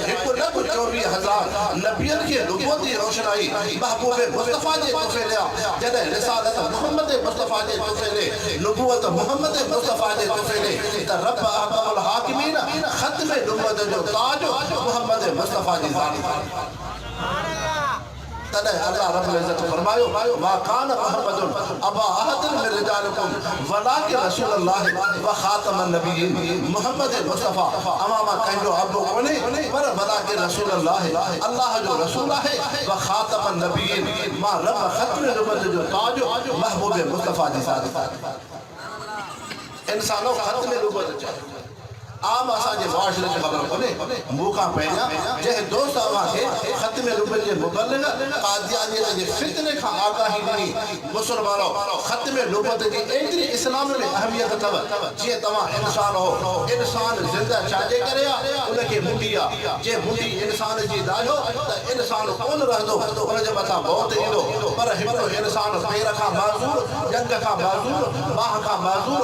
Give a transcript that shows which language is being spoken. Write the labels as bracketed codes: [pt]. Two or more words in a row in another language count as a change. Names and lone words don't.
[sd] 1,24,000 नबियनि खे नबूवत जी रोशनाई महबूब मुस्तफा जे तोफ़े जॾहिं रिसालत मोहम्मद मुस्तफा जे तुफेले नबूवत मोहम्मद मुस्तफा जे तुफेले त रब [ar] أحكم الحاكمين [sd] खत्म नबूवत जो ताज मोहम्मद मुस्तफा जी ज़ात तने अल्लाह [ar] رب العزة [sd] फरमायो [ar] ما كان محمد أبا أحد من رجالكم ولكن رسول الله و خاتم النبيين [sd] मोहम्मद मुस्तफा अमामा कंजो अबो कोने पर [ar] ولكن رسول الله [sd] अल्लाह जो रसूल है [ar] و خاتم النبيين [sd] मा रब खत्म नबूवत जो ताज महबूब मुस्तफा जी ज़ात इंसानो खत्म नबूवत चाहिए आम असांजे मुआशरे खे ख़बर कोन्हे मूंखां पहिरियां जंहिं दोस्त अव्हांखे ख़त्म नबूवत जे मुबल्लिग़ क़ादियानियत जे फितने खां आगाही ॾिनी मुसलमानो ख़त्म नबूवत जी एतिरी इस्लाम में अहमियत अथव जीअं तव्हां इंसान हो इंसान ज़िंदा छाजे करे आहे उनखे मुंडी आहे जे मुंडी इंसान जी दाहियो त इंसान कोन रहंदो उनजे मथां मौत ईंदो पर हिकिड़ो इंसान पेर खां माज़ूर जंग खां माज़ूर बाह खां माज़ूर